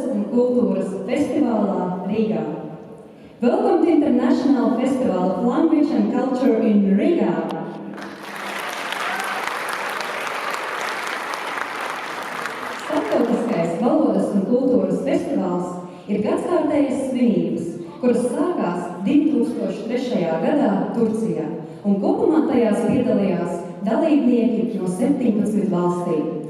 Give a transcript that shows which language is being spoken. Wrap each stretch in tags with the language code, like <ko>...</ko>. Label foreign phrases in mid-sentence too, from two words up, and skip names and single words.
<lv>kultūras festivālā Rīgā.</lv> <en>Welcome to International Festival of Language and Culture in Riga.</en> <lv>Starptautiskais valodas un kultūras festivāls ir gadskārtējas svinības, kuras sākās 2003. gadā Turcijā, un kopumā tajās piedalījās dalībnieki no 17 valstīm.</lv>